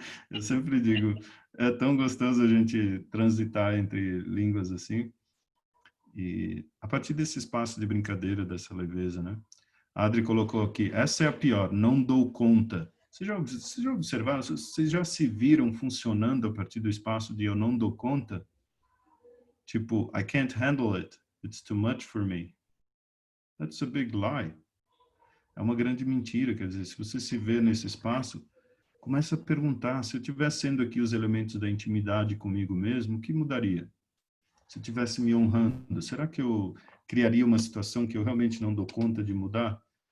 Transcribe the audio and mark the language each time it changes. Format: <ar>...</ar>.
<pt>Eu sempre digo, é tão gostoso a gente transitar entre línguas assim. E a partir desse espaço de brincadeira, dessa leveza, né? A Adri colocou aqui, essa é a pior, não dou conta. Vocês já observaram, vocês já se viram funcionando a partir do espaço de eu não dou conta? Tipo,</pt> <en>I can't handle it, it's too much for me. That's a big lie.</en> <pt>É uma grande mentira, quer dizer, se você se vê nesse espaço, começa a perguntar, se eu tivesse sendo aqui os elementos da intimidade comigo mesmo, o que mudaria? Se eu tivesse me honrando, será que eu criaria uma situação que eu realmente não dou conta de mudar?</pt>